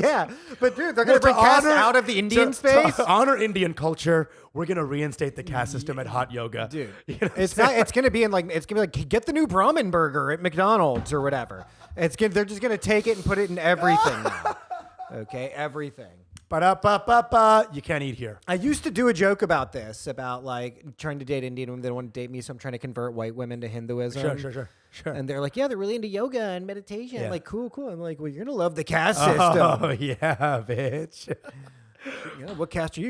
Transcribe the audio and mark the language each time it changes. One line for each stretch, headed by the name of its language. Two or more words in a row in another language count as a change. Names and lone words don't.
English: Yeah, but dude, they're going to bring caste out of the Indian space. To honor Indian culture, we're going to reinstate the caste system at hot yoga. Dude, you know it's going to be like, get the new Brahmin burger at McDonald's or whatever. They're just going to take it and put it in everything now. Okay, everything. Ba-da-ba-ba-ba. You can't eat here. I used to do a joke about this, about like trying to date Indian women. They don't want to date me, so I'm trying to convert white women to Hinduism. Sure. And they're like, yeah, they're really into yoga and meditation. Yeah. Like, cool. I'm like, well, you're going to love the caste system. Oh, yeah, bitch. Yeah, what caste are you?